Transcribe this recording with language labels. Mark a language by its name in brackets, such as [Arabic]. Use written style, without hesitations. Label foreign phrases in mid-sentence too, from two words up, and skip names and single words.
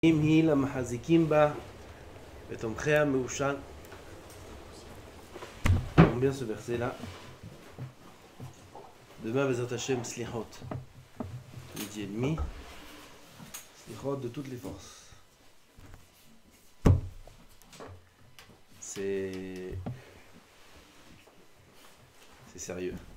[Hebrew] היא למחזיקים בה ותומכיה מאושר. [French] On bien ce verset là. Demain, [Hebrew] בעזרת השם, [French] Slichot, midi et demi. Slichot de toutes les forces. C'est sérieux.